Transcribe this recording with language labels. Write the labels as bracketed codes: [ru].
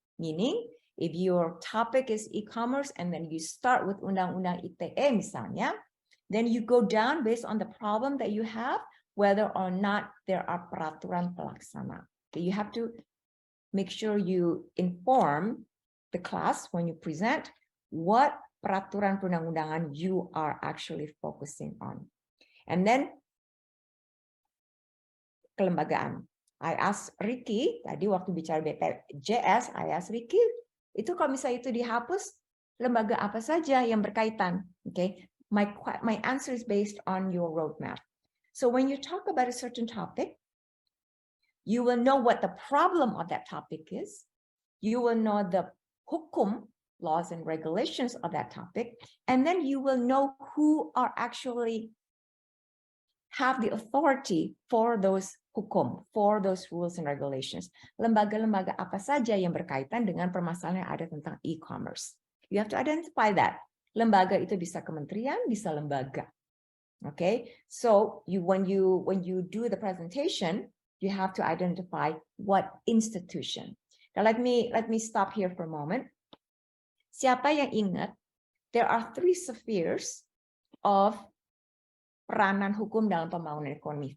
[en] Meaning, if your topic is e-commerce and then you start with [id] Undang-Undang ITE misalnya, [en] then you go down based on the problem that you have, whether or not there are [id] peraturan pelaksana. [en] Okay, you have to make sure you inform the class when you present what [id] peraturan perundang-undangan [en] you are actually focusing on. And then [id] kelembagaan. [en] I asked Ricky, [id] tadi waktu bicara BPJS, I asked Ricky, itu kalau misalnya itu dihapus, lembaga apa saja yang berkaitan? [en] Okay, my answer is based on your roadmap. So when you talk about a certain topic, you will know what the problem of that topic is. You will know the hukum, laws and regulations of that topic, and then you will know who are actually have the authority for those hukum, for those rules and regulations. [id] Lembaga-lembaga apa saja yang berkaitan dengan permasalahan yang ada tentang e-commerce. [en] You have to identify that. [id] Lembaga itu bisa kementerian, bisa lembaga. [en] Okay, so when you do the presentation, you have to identify what institution. Now let me stop here for a moment. [id] Siapa yang ingat? [en] There are 3 spheres of [id] peranan hukum dalam pembangunan ekonomi.